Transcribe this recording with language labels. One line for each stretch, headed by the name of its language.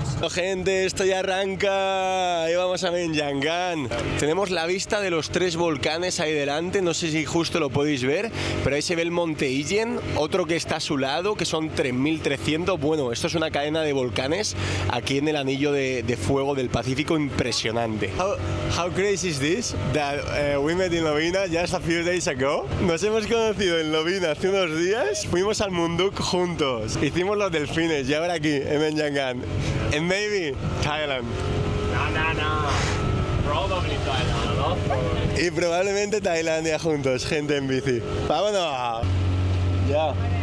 Spanish: Gente, esto ya arranca. Ahí vamos a Menyangan. Tenemos la vista de los 3 volcanes ahí delante. No sé si justo lo podéis ver, pero ahí se ve el monte Ijen, otro que está a su lado, que son 3.300. Bueno, esto es una cadena de volcanes aquí en el anillo de fuego del Pacífico, impresionante.
English: How crazy is this that we met in Lovina just a few days ago?
Spanish: Nos hemos conocido en Lovina hace unos días, fuimos al Munduk juntos, hicimos los delfines y ahora aquí en Menyangan.
English: And maybe Thailand. No. Probably Thailand, ¿no?
Spanish: Y probablemente Tailandia juntos, gente en bici. ¡Vámonos! Ya.